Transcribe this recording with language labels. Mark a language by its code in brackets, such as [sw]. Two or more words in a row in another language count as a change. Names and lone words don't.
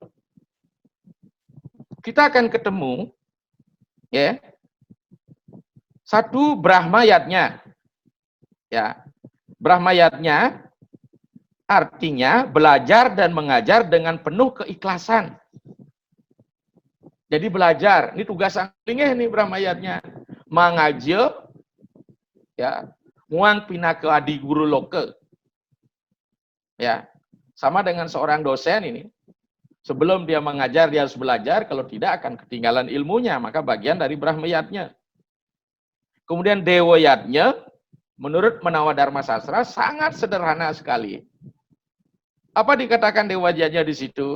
[id] Kita akan ketemu, satu Brahmayatnya. Brahmayatnya artinya belajar dan mengajar dengan penuh keikhlasan. Jadi belajar, ini tugas sulingeh nih Brahmayatnya. Mengajar, [kaw] muang pinaka adi guru loka. [id] Ya, sama dengan seorang dosen ini. Sebelum dia mengajar, dia harus belajar. Kalau tidak, akan ketinggalan ilmunya. Maka bagian dari Brahmayatnya. Kemudian Dewoyatnya, menurut Menawa Dharma Sastra, sangat sederhana sekali. Apa dikatakan Dewayatnya di situ?